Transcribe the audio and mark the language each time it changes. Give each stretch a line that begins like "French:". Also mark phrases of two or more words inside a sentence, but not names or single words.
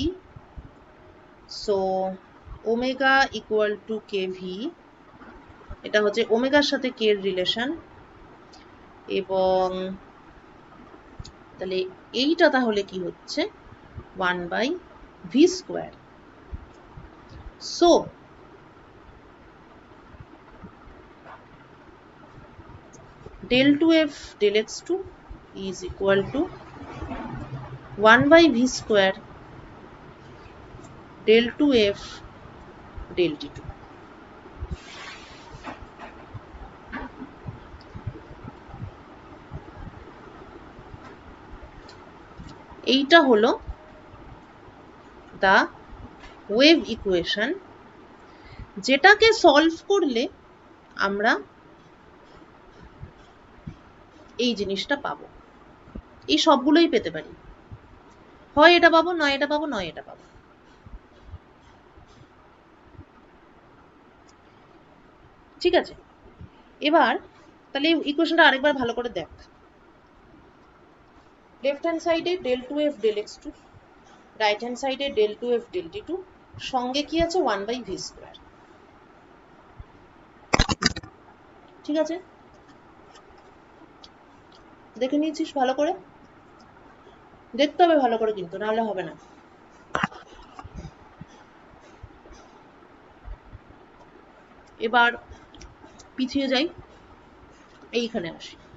English: so omega equal to k v,
Bangla: এটা হচ্ছে ওমেগার সাথে কে এর রিলেশন, এবং তাহলে এইটা তাহলে কি হচ্ছে
English: 1 by v square. সো del 2f del x2 is equal to 1 by v square del 2f del t2।
Bangla: এইটা হলো
English: the wave equation,
Bangla: যেটাকে সলভ করলে আমরা এই জিনিসটা পাবো। এই সবগুলোই পেতে পারি, হয় এটা পাবো, নয় এটা পাবো, নয় এটা পাবো। ঠিক আছে? এবার তাহলে ইকুয়েশনটা আরেকবার ভালো করে দেখ।
English: left hand side del 2f del x2, right hand side del 2f del t2,
Bangla: সঙ্গে কি আছে
English: 1 by v square.
Bangla: ঠিক আছে? দেখে নিয়েছিস ভালো করে? দেখতে হবে ভালো করে কিন্তু, নাহলে হবে না। এবার পিছিয়ে যাই, এইখানে আসি।